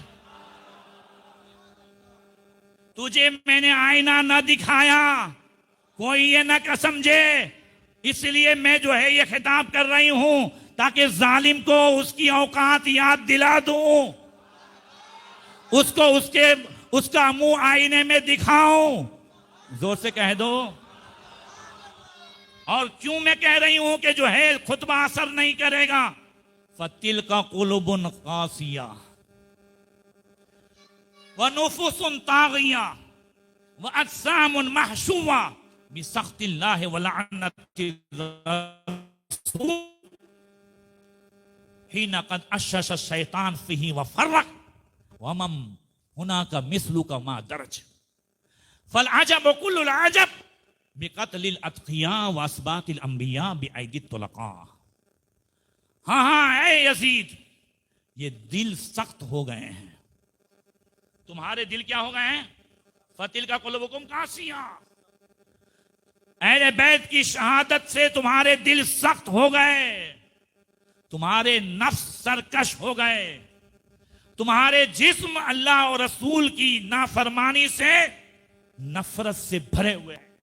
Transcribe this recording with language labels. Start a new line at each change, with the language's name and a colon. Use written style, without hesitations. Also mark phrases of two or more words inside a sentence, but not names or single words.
Urdu: تجھے میں نے آئینہ نہ دکھایا، کوئی یہ نہ سمجھے، اس لیے میں جو ہے یہ خطاب کر رہی ہوں تاکہ ظالم کو اس کی اوقات یاد دلا دوں، اس کو اس کا منہ آئینے میں دکھاؤں. زور سے کہہ دو. اور کیوں میں کہہ رہی ہوں کہ جو ہے خطبہ اثر نہیں کرے گا?
Arabic: فتلك قلوب قاسية ونفوس طاغية وأجسام محشوة بسخط الله ولعنة الرسول حين قد عشش الشيطان فيه وفرخ ومن هناك مثلك ما درج فالعجب كل العجب بقتل الأتقياء وأسباط الأنبياء بأيدي الطلقاء.
Urdu: ہاں اے یزید، یہ دل سخت ہو گئے ہیں. تمہارے دل کیا ہو گئے ہیں?
Arabic: فتلك قلوبكم قاسية,
Urdu: اہل بیت کی شہادت سے تمہارے دل سخت ہو گئے، تمہارے نفس سرکش ہو گئے، تمہارے جسم اللہ اور رسول کی نافرمانی سے نفرت سے بھرے ہوئے.